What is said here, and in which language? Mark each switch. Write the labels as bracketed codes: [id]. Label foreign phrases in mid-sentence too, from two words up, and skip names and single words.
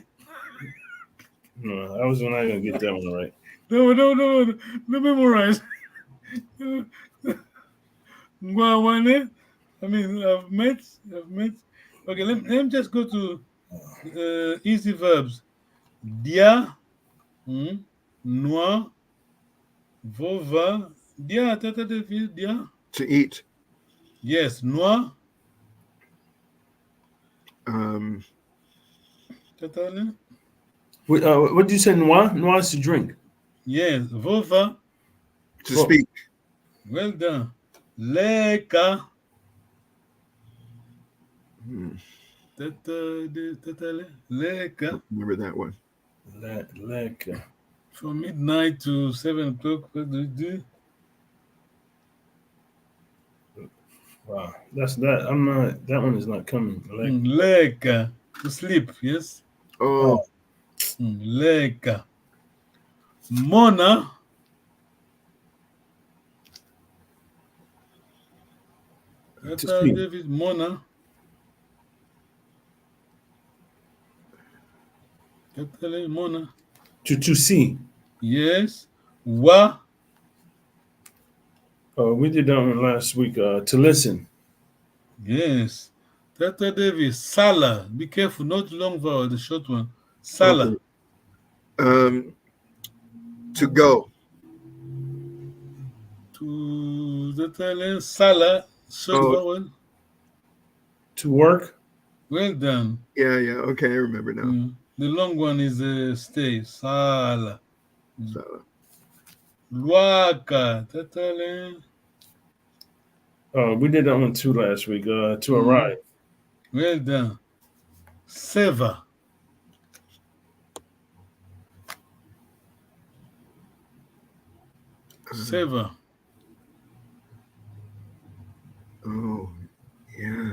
[en] No, I was not gonna get that one right. No, memorize. Ngwawane. I mean, I've met. Okay, let me just go to easy verbs. [kg] Dia, noa, vova, Dia, Tata David, dia. [en] To eat. Yes, [kg] noir. Tata Ale. [en] What did you say? Noir? Noir is to drink. Yes, vova. To speak. Well done. [kg] Leka. Tata Ale. Leka. [en] Remember that one. [kg] Leka. [en] From midnight to 7 o'clock. What do you do? Wow, that's that. I'm not. That one is not coming. Leka. To sleep, yes. Oh, [kg] Leka. Mona. Tata [en] speak. [kg] David, Mona. Tata Ale, Mona. [en] To see. Yes. Wa. We did that one last week. To listen. Yes. [kg] Tata David, Sala. [en] Be careful, not long vowel, the short one. [kg] Sala. [en] okay. To go. To Tata Ale, Sala. Short vowel. To work. Well done. Yeah. Okay, I remember now. The long one is stay. [kg] Sala. [en] So, [kg] Luaka. Tata Ale. [en] We did that one too last week. To arrive. Well done. Seva. [kg] Seva. [en] oh, yeah.